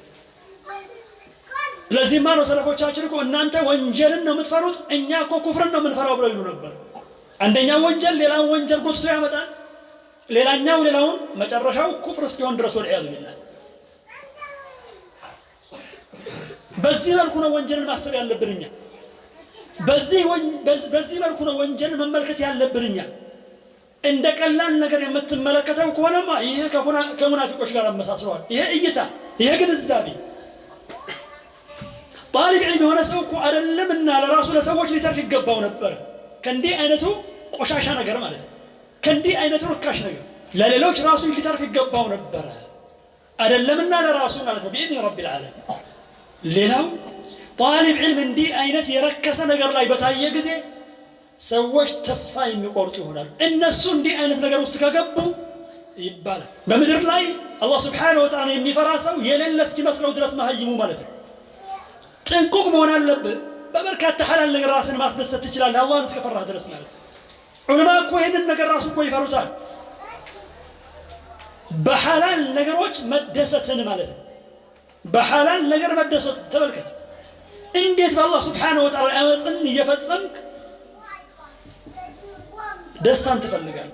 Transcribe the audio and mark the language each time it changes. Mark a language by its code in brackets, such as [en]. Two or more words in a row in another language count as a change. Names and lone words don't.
[am] ለዚህ ማነው ሰለፎቻችን እኮ እናንተ ወንጀልን ነው የምትፈሩት እኛ እኮ ኩፍርን ነው የምንፈራው ብለው ይሉ ነበር አንደኛው ወንጀል ሌላውን ወንጀል ጎትቶ ያመጣል ሌላኛው ሌላውን መጨረሻው ኩፍር እስኪሆን ድረስ [ar] والعياذ بالله [am] በዚህ መልኩ ነው ወንጀልን ማሰብ ያለብንኛ በዚህ መልኩ ነው ወንጀልን መመልከት ያለብንኛ እንደ ቀላል ነገር የምትመለከተው ከሆነማ ይሄ ከሙናፊቆች ጋር አመሳስለዋል ይሄ እይታ ይሄ ግንዛቤ [ar] طالب علم [am] የሆነ ሰው እኮ አይደለምና ለራሱ ለሰዎች ሊተርፍ ይገባው ነበር ከእንዲህ አይነቱ ቆሻሻ ነገር ማለት ከእንዲህ አይነቱ ርካሽ ነገር ለሌሎች ራሱ ሊተርፍ ይገባው ነበር አይደለምና ለራሱ ማለት ነው [ar] بإذن رب العالمين [am] ሌላው طالب علم እንዲህ አይነት የረከሰ ነገር ላይ በታየ ጊዜ ሰዎች ተስፋ የሚቆርጡ ይሆናል እነሱ እንዲህ አይነት ነገር ውስጥ ከገቡ ይባላል። በምድር ላይ አላህ [ar] سبحانه وتعالى [am] የሚፈራ ሰው የሌለ እስኪመስለው ድረስ መሀይሙ ማለት ነው። ጥንቁቅ መሆን አለብህ። በበርካታ ሐላል ነገር ራስን ማስደሰት ትችላለህ አላህን እስከፈራህ ድረስ ማለት ነው። ዑለማ እኮ ይህንን ነገር ራሱ እኮ ይፈሩታል። በሐላል ነገሮች መደሰትን ማለት ነው። በሐላል ነገር መደሰት ተመልከት። እንዴት በአላህ [ar] سبحانه وتعالى [am] አመፅን እየፈጸምክ ደስታን ትፈልጋለህ?